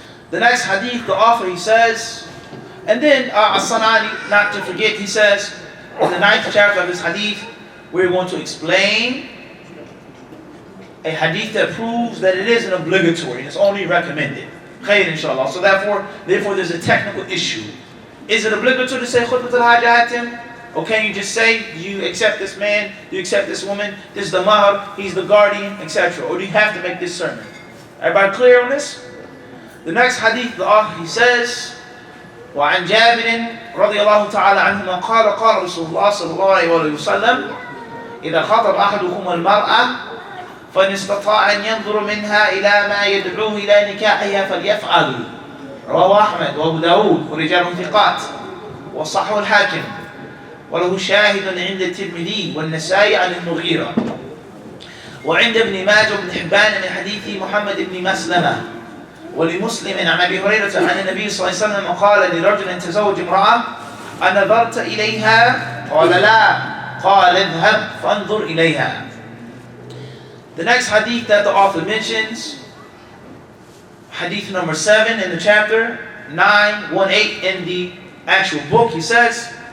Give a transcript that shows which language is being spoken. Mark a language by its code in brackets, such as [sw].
[en] The next hadith, the author, he says, and then As-Sanani, not to forget, he says, in the 9th chapter of this hadith, we're going to explain a hadith that proves that it isn't obligatory, it's only recommended. Khair, inshallah. So therefore there's a technical issue. Is it obligatory to say khutbat al-hajatim? Or can you just say, do you accept this man, do you accept this woman, this is the mahr, he's the guardian, etc. Or do you have to make this sermon? Everybody clear on this? The next hadith, the author, he says, [ar] وعن جابر رضي الله تعالى عنهما قال قال رسول الله صلى الله عليه وسلم إذا خطب أحدكم المرأة فإن استطاع أن ينظر منها إلى ما يدعوه إلى نكاحها فليفعل. رواه أحمد وأبو داود ورجال ثقات وصححه الحاكم، وله شاهد عند الترمذي والنسائي عن المغيرة، وعند ابن ماجه وابن حبان من حديث محمد بن مسلمة، ولمسلم عن أبي هريرة عن النبي صلى الله عليه وسلم قال لرجل تزوج امرأة أنظرت إليها؟ قال لا. قال اذهب فانظر إليها. [en] The next hadith that the author mentions, hadith number 7 in the chapter, 918 in the actual book, he says,